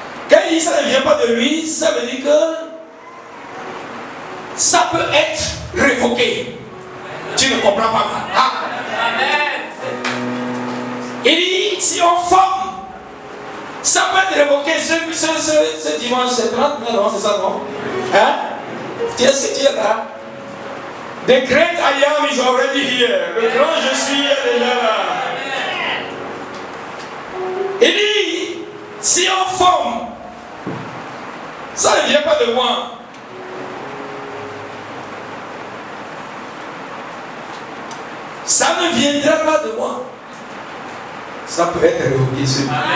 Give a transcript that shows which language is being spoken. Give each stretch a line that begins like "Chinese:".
French: Quand il dit ça ne vient pas de lui, ça veut dire que ça peut être révoqué. Tu ne comprends pas mal. Ah. Il dit, si on forme, ça peut être révoqué. Ce dimanche, c'est 30 mai, non, c'est ça, non? Hein? Est-ce que tu es là?
English: The great I am is already here.
French: Le grand je suis est déjà là. Il dit, si on forme, ça ne vient pas de moi. Ça ne viendra pas de moi. Ça peut être révoqué sur moi.